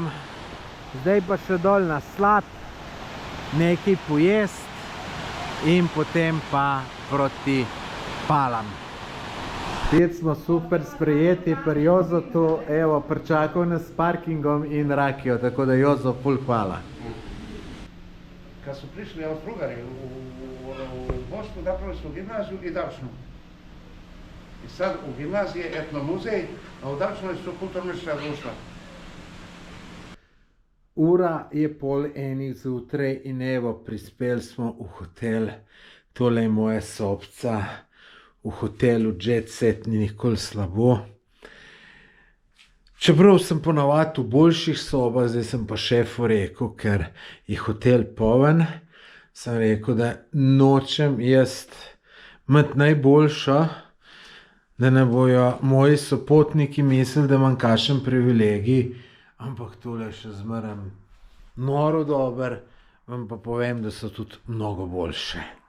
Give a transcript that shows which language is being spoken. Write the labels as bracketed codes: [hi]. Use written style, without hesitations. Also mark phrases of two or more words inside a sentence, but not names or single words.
[sl] Zdaj pa še dol na slad, nekaj pojest in potem pa proti Palam. Spet smo super sprejeti pri Jozotu, evo, pričakal nas s parkingom in rakijo, tako da Jozo, ful hvala. [bs] Kad su prišli Austro-Ugari u Bosnu, napravili su gimnaziju i Davšnu. I sad u gimnaziji je etnomuzej, a u Davšnoj su kulturno-istorijska društva. [sl] Ura je 1:30 zjutraj in evo, prispeli smo v hotel. Tole je moja sobca. V hotelu Jet Set ni nikoli slabo. Čeprav sem ponavadi v boljših sobah, zdaj sem pa šefu rekel, ker je hotel poln, sem rekel, da nočem jaz imeti najboljšo, da ne bojo moji sopotniki mislili, da imam kakšen privilegij, ampak tole še zmeraj noro dober, vam pa povem, da so tudi mnogo boljše.